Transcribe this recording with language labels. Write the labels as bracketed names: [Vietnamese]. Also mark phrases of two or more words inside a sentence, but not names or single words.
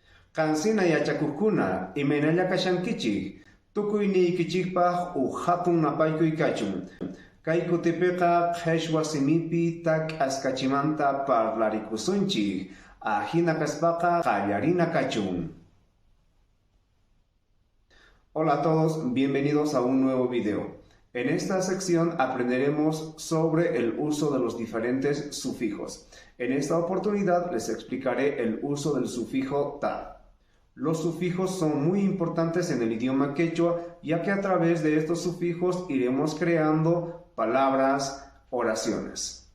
[Quechua] Qansina yachakuqkuna imaynalla kashankichik, tukuyniykichikpaq hatun napaykuy kachun. Kay kutipiqa qhechwa simipi tak askachimanta parlaricusunchik, ahina kaspaqa qallarina kachun. [Spanish] Hola a todos, bienvenidos a un nuevo video. En esta sección aprenderemos sobre el uso de los diferentes sufijos. En esta oportunidad les explicaré el uso del sufijo ta. Los sufijos son muy importantes en el idioma quechua, ya que a través de estos sufijos iremos creando palabras, oraciones.